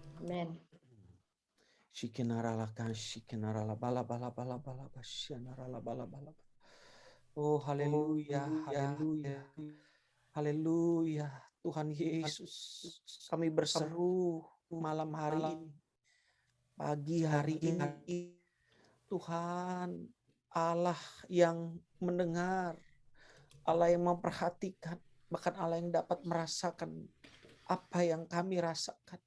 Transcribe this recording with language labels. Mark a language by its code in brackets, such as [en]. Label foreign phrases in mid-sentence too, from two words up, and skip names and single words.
[id] Amin. Shikenaralakan, shikenarala, bala, bala, bala, bala, basyanarala, bala, bala. Oh, haleluya, haleluya, haleluya. Tuhan Yesus, kami berseru malam hari ini, pagi hari ini. Tuhan, Allah yang mendengar, Allah yang memperhatikan, bahkan Allah yang dapat merasakan apa yang kami rasakan.